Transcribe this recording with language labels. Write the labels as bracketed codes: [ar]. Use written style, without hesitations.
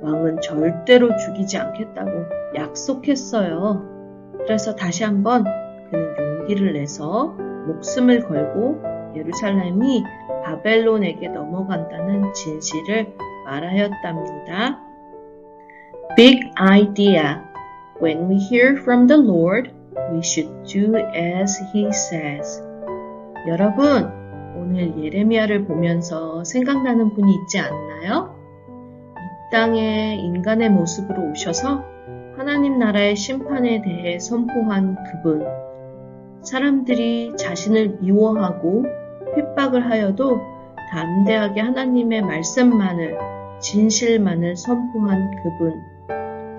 [ko] 왕은 절대로 죽이지 않겠다고 약속했어요. 그래서 다시 한번 그는 용기를 내서 목숨을 걸고 예루살렘이 바벨론에게 넘어간다는 진실을 말하였답니다. [en] Big idea. When we hear from the Lord, we should do as He says. [ko] 여러분, 오늘 예레미야를 보면서 생각나는 분이 있지 않나요? 이 땅에 인간의 모습으로 오셔서 하나님 나라의 심판에 대해 선포한 그분. 사람들이 자신을 미워하고 핍박을 하여도 담대하게 하나님의 말씀만을, 진실만을 선포한 그분.